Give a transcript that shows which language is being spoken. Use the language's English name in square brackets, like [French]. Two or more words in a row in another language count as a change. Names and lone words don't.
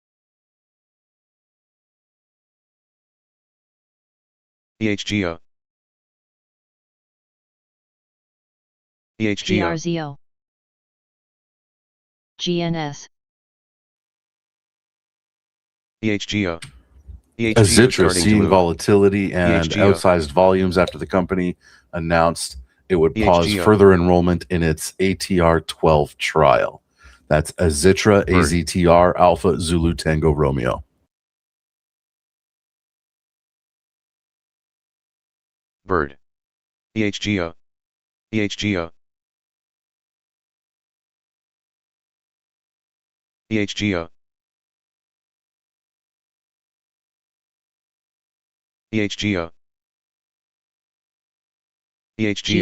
[English] EHGO. EHGO. PRZO. GNS. EHGO. EHGO Azitra, starting to seeing move. volatility and EHGO. outsized volumes after the company announced it would pause EHGO. further enrollment in its ATR 12 trial. That's Azitra, Bird. AZTR, Alpha, Zulu, Tango, Romeo. Bird. EHGO. EHGO. EHGO. EHGO. EHGO.